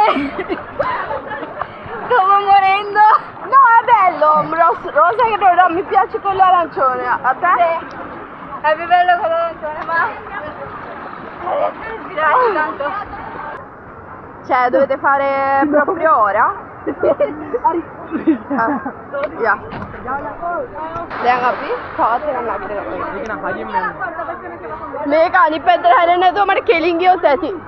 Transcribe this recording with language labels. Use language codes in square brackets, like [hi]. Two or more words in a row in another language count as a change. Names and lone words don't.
[it] Stavo morendo. No, è bello, rosa che no, mi piace quello arancione. A te? È più bello con l'arancione, ma... Dai, tanto. Cioè, dovete fare proprio ora? Ya. [si] දැන් අපි පාත් එකක් ළඟට ගමු. ඒක නම් හයියෙන් යන්නේ. මේක අනිත් පැත්තට හැරෙන්නේ නැතුව මට කෙලින් ගියොත් ඇති.